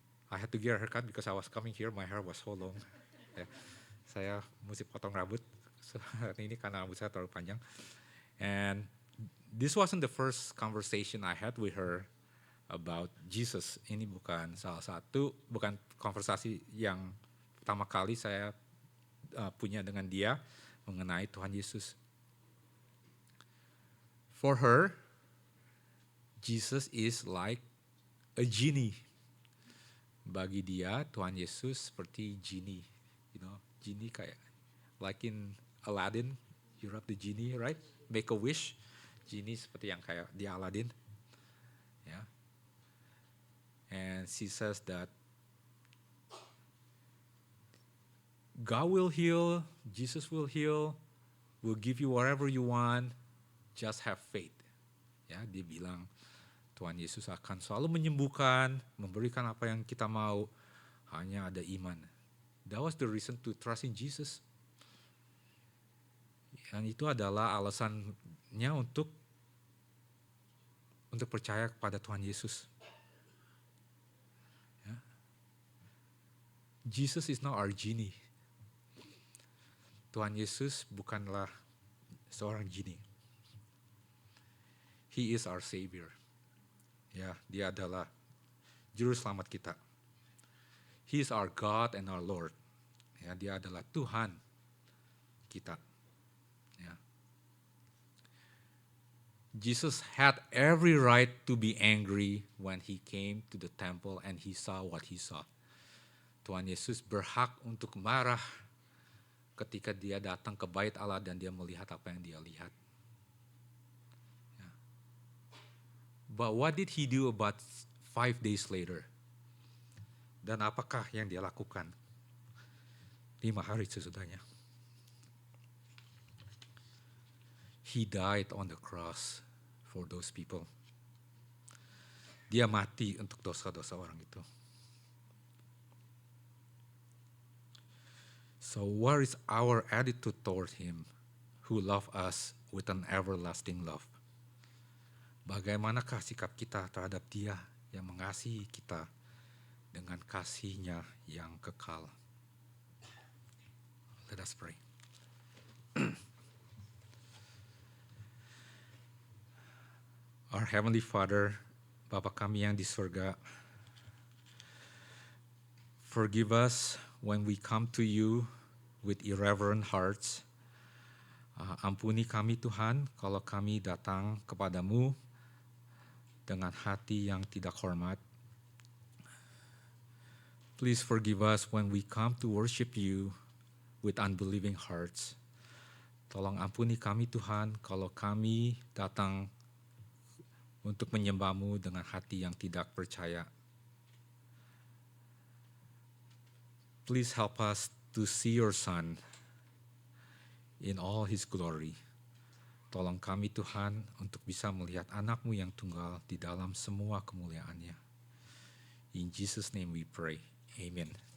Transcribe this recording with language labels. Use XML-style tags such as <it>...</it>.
<en>I had to get a haircut because I was coming here, my hair was so long.</en> <id>Ya, saya mesti potong rambut ini karena rambut saya terlalu panjang.</id> <en>And this wasn't the first conversation I had with her about Jesus.</en> <id>Ini bukan bukan konversasi yang pertama kali saya punya dengan dia mengenai Tuhan Yesus.</id> <en>For her, Jesus is like a genie.</en> <id>Bagi dia, Tuhan Yesus seperti genie.</id> <en>You know, genie kayak, like in Aladdin, you rub the genie, right? Make a wish.</en> <id>Genie seperti yang kayak di Aladdin. Ya.</id> <en>And she says that God will heal, Jesus will heal, will give you whatever you want, just have faith.</en> <id>Ya, dia bilang Tuhan Yesus akan selalu menyembuhkan, memberikan apa yang kita mau, hanya ada iman.</id> <en>That was the reason to trust in Jesus.</en> <id>Dan itu adalah alasannya untuk percaya kepada Tuhan Yesus.</id> <en>Ya. Jesus is not our genie.</en> <id>Tuhan Yesus bukanlah seorang genie.</id> <en>He is our Savior.</en> <id>Ya, dia adalah juru selamat kita.</id> <en>He is our God and our Lord.</en> <id>Ya, dia adalah Tuhan kita. Ya.</id> <en>Jesus had every right to be angry when he came to the temple and he saw what he saw.</en> <id>Tuhan Yesus berhak untuk marah ketika dia datang ke bait Allah dan dia melihat apa yang dia lihat. Ya.</id> <en>But what did he do about 5 days later?</en> <id>Dan apakah yang dia lakukan 5 hari sesudahnya?</id> <en>He died on the cross for those people.</en> <id>Dia mati untuk dosa-dosa orang itu.</id> <en>So what is our attitude toward him who loved us with an everlasting love?</en> <id>Bagaimanakah sikap kita terhadap dia yang mengasihi kita dengan kasih-Nya yang kekal?</id> <en>Let us pray. Our Heavenly Father,</en> <id>Bapa kami yang di surga,</id> <en>forgive us when we come to you with irreverent hearts.</en> <id>Ampuni kami Tuhan kalau kami datang kepadamu dengan hati yang tidak hormat.</id> <en>Please forgive us when we come to worship you with unbelieving hearts.</en> <id>Tolong ampuni kami Tuhan kalau kami datang untuk menyembah-Mu dengan hati yang tidak percaya.</id> <en>Please help us to see your Son in all his glory.</en> <id>Tolong kami Tuhan untuk bisa melihat anak-Mu yang tunggal di dalam semua kemuliaan-Nya.</id> <en>In Jesus' name we pray. Amen.</en>